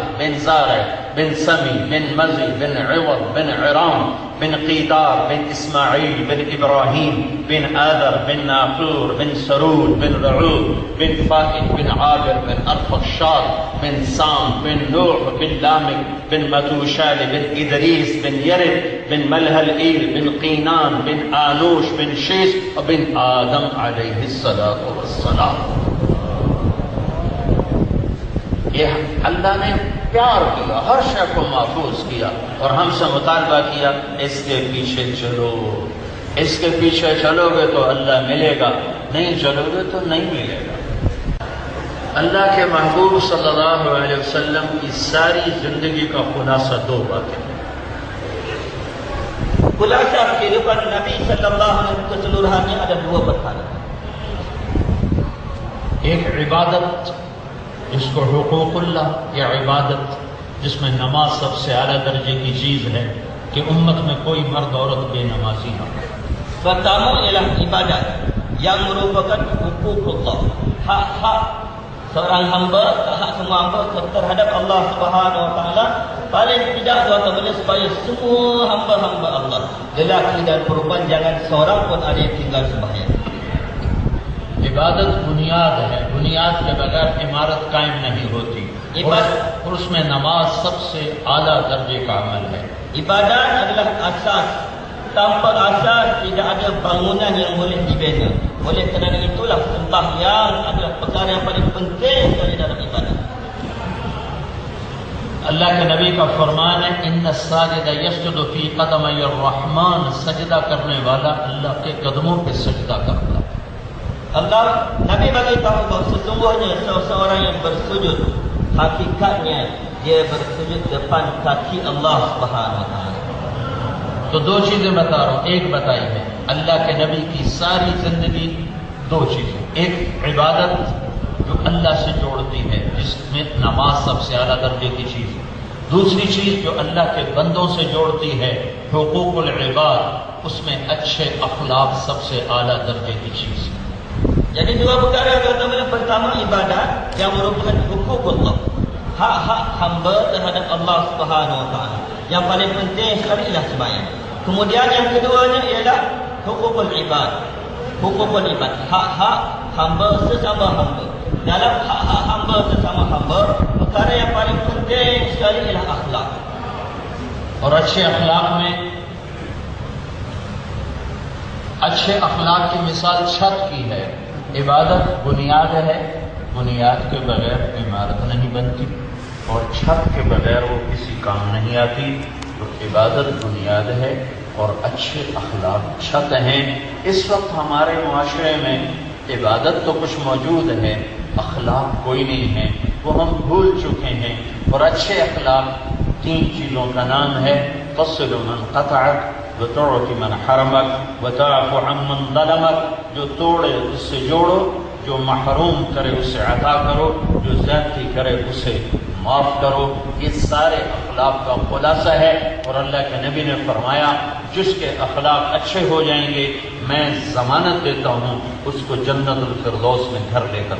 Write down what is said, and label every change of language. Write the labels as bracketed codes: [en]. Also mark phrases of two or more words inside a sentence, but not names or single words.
[ar] بن زارع بن سمي بن مزي بن عوض بن عرام بن قيدار بن إسماعيل بن إبراهيم بن آذر بن ناقور بن سرود بن رعود بن فائد بن عابر بن أرفخشاد بن سام بن نوح بن لامك بن متوشال بن إدريس بن يرد بن ملهلئيل بن قينان بن آنوش بن شيس وبن آدم عليه الصلاة والسلام. [ur] یہ اللہ نے پیار کیا، ہر شے کو محفوظ کیا اور ہم سے مطالبہ کیا اس کے پیچھے چلو، اس کے پیچھے چلو گے تو اللہ ملے گا، نہیں چلو گے تو نہیں ملے گا. اللہ کے محبوب [ar] صلی اللہ علیہ وسلم [ur] کی ساری زندگی کا خلاصہ دو باتیں. [ms] خلاصہ kehidupan Nabi [ar] صلى الله عليه وسلم [ms] keseluruhannya ada dua perkara. [ur] ایک عبادت جس کو [ar] حقوق اللہ، [ur] یا عبادت جس میں نماز سب سے اعلیٰ درجے کی چیز ہے کہ امت میں کوئی مرد عورت بے نمازی نہ ہو. [ms] Pertama ialah ibadat yang merupakan [ar] حقوق الله, [ms] hak-hak seorang hamba, hak semua hamba terhadap Allah [ar] سبحانه وتعالى. [ms] Paling tidak tuan-tuan boleh supaya semua hamba-hamba Allah, lelaki dan perempuan, jangan seorang pun ada yang tinggal sembahyang. [ur] عبادت بنیاد ہے، بنیاد کے بغیر عمارت قائم نہیں ہوتی، اور اس میں نماز سب سے اعلیٰ درجے کا عمل ہے. [ms] Ibadat adalah asas. Tanpa asas tidak ada bangunan yang boleh dibina. Oleh kerana itulah sembahyang adalah perkara yang paling penting sekali dalam ibadat. [ur] اللہ کے نبی کا فرمان ہے [ar] ان الساجد یسجد فی قدمی الرحمن، [ur] سجدہ کرنے والا اللہ کے قدموں پہ سجدہ کرتا ہے. [ms] Allah, Nabi beritahu bahawa sesungguhnya seseorang yang bersujud, hakikatnya dia bersujud depan kaki Allah [ar] سبحانه وتعالى. [ur] تو دو چیزیں بتا رہا ہوں. ایک بتائی ہے اللہ کے نبی کی ساری زندگی دو چیزیں، ایک عبادت جو اللہ سے جوڑتی ہے جس میں نماز سب سے اعلیٰ درجے کی چیز ہے، دوسری چیز جو اللہ کے بندوں سے جوڑتی ہے [ar] حقوق العباد، [ur] اس میں اچھے اخلاق سب سے اعلیٰ درجے کی چیز ہے. [ms] Jadi dua perkara yang pertama ibadat yang merupakan [ar] حقوق الله, [ms] hak-hak hamba terhadap Allah [ar] سبحانه وتعالى. [ms] Yang paling penting sekali ialah sembahyang. Kemudian yang keduanya ialah [ar] حقوق العباد. حقوق العباد, [ms] hak-hak hamba sesama hamba. Dalam hak-hak hamba sesama hamba, perkara yang paling penting sekali ialah akhlak. [ur] اور اچھے اخلاق میں اچھے اخلاق کی مثال چھت کی ہے. عبادت بنیاد ہے، بنیاد کے بغیر عمارت نہیں بنتی، اور چھت کے بغیر وہ کسی کام نہیں آتی. تو عبادت بنیاد ہے اور اچھے اخلاق چھت ہیں. اس وقت ہمارے معاشرے میں عبادت تو کچھ موجود ہے، اخلاق کوئی نہیں ہے، وہ ہم بھول چکے ہیں. اور اچھے اخلاق تین چیزوں کا نام ہے: [ar] تصل من قطعک، وتعطي من حرمك، وتعفو عن من ظلمك. [ur] جو توڑے اس سے جوڑو، جو محروم کرے اسے عطا کرو، جو زیادتی کرے اسے معاف کرو. یہ سارے اخلاق کا خلاصہ ہے. اور اللہ کے نبی نے فرمایا جس کے اخلاق اچھے ہو جائیں گے میں ضمانت دیتا ہوں اس کو جنت الفردوس میں گھر لے کر.